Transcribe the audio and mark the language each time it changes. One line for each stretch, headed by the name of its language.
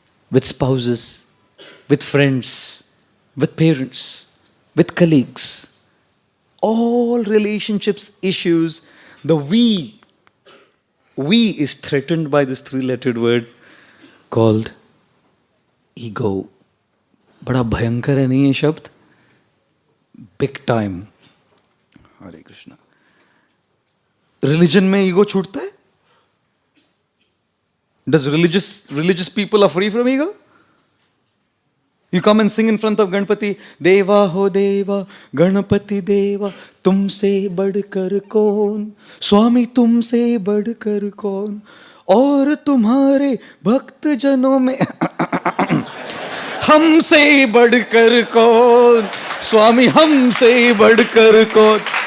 English: With spouses, with friends, with parents, with colleagues. All relationships issues, the we is threatened by this three-lettered word called ego.
Hindi: बड़ा भयंकर है नहीं ये शब्द?
English: Big time.
Hindi: Hare Krishna. Religion में ego छूटता है?
English: Does religious people are free from ego?
Hindi: You come and sing in front of Ganpati, Deva ho Deva, Ganapati Deva, तुमसे बढ़कर कौन, स्वामी तुमसे बढ़कर कौन, और तुम्हारे भक्त जनों में हमसे बढ़कर कौन, स्वामी हमसे बढ़कर कौन.